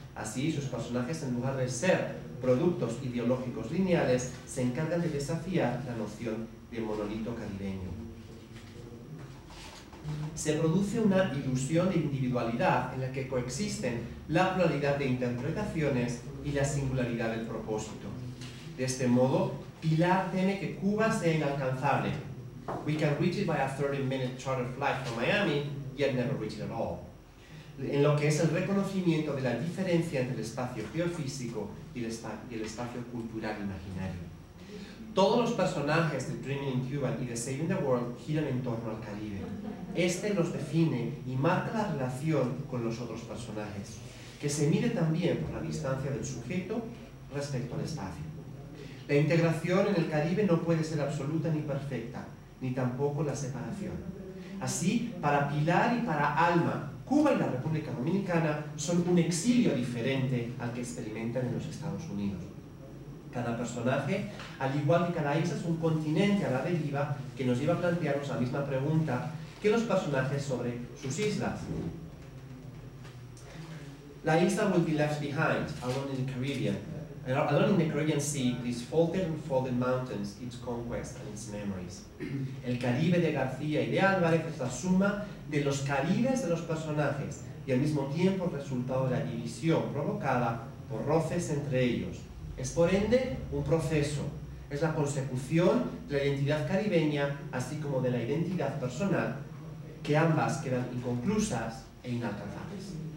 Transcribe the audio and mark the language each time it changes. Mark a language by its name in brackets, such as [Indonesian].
[Spanish] Así, sus personajes, en lugar de ser productos ideológicos lineales, se encargan de desafiar la noción de monolito caribeño. Se produce una ilusión de individualidad en la que coexisten la pluralidad de interpretaciones y la singularidad del propósito. De este modo, Pilar teme que Cuba sea inalcanzable. [English] We can reach it by a 30-minute charter flight from Miami, yet never reach it at all. [Spanish] En lo que es el reconocimiento de la diferencia entre el espacio geofísico y el espacio cultural imaginario. Todos los personajes de Dreaming in Cuba y de Saving the World giran en torno al Caribe. Este los define y marca la relación con los otros personajes, que se mide también por la distancia del sujeto respecto al espacio. La integración en el Caribe no puede ser absoluta ni perfecta, ni tampoco la separación. Así, para Pilar y para Alma, Cuba y la República Dominicana son un exilio diferente al que experimentan en los Estados Unidos. Cada personaje, al igual que cada isla, es un continente a la deriva que nos lleva a plantearnos la misma pregunta que los personajes sobre sus islas. La isla [English] will be left behind, alone in the Caribbean. Alone in the Caribbean Sea, these folded and folded mountains, its conquest and its memories. [Spanish] El Caribe de García y de Álvarez es la suma de los caribes de los personajes y al mismo tiempo el resultado de la división provocada por roces entre ellos. Es por ende un proceso, es la consecución de la identidad caribeña así como de la identidad personal, que ambas quedan inconclusas e inalcanzables.